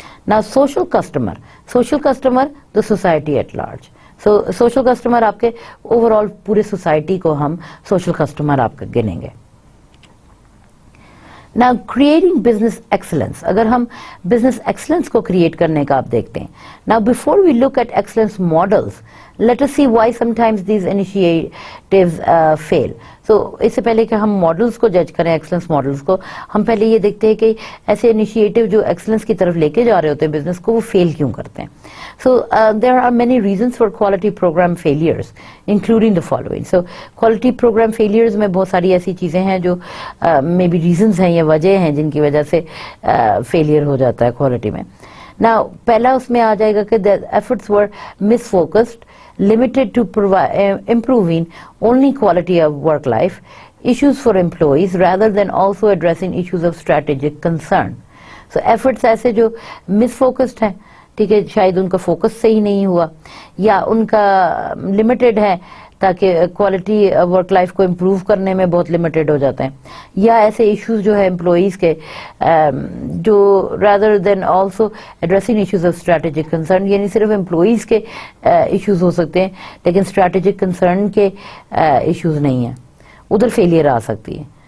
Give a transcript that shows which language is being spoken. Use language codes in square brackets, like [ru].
[en] نا social customer the society at large. [ur] So social customer آپ کے اوور آل پورے سوسائٹی کو ہم سوشل کسٹمر آپ کا گنیں گے. [en] Now creating business excellence, [ur] اگر ہم business excellence کو کریٹ کرنے کا آپ دیکھتے ہیں. [en] Now before we look at excellence models, let us see why sometimes these initiatives fail. [ur] So اس سے پہلے کہ ہم ماڈلس کو جج کریں, ایکسلنس ماڈلس کو, ہم پہلے یہ دیکھتے ہیں کہ ایسے انیشیٹو جو ایکسلنس کی طرف لے کے جا رہے ہوتے ہیں بزنس کو, وہ فیل کیوں کرتے ہیں. [en] So there are many reasons for quality program failures, including the following. [ur] So quality program failures میں بہت ساری ایسی چیزیں ہیں جو [en] may be reasons [ur] ہیں یا وجہ ہیں جن کی وجہ سے فیلئر ہو جاتا ہے کوالٹی میں. [en] Now [ur] پہلا اس میں آ جائے گا کہ [en] the efforts were misfocused, limited to improving only quality of work life, issues for employees rather than also addressing issues of strategic concern. [ur] So efforts ایسے جو misfocused ہیں, ٹھیک ہے, شاید ان کا فوکس صحیح نہیں ہوا, یا ان کا لمیٹڈ ہے تاکہ کوالٹی ورک لائف کو امپروو کرنے میں بہت لمیٹڈ ہو جاتے ہیں, یا ایسے ایشوز جو ہے امپلائیز کے جو [en] rather than also addressing issues of strategic concern, [ur] یعنی صرف امپلائیز کے ایشوز ہو سکتے ہیں لیکن اسٹریٹجک کنسرن کے ایشوز نہیں ہیں, ادھر فیلئر آ سکتی ہے.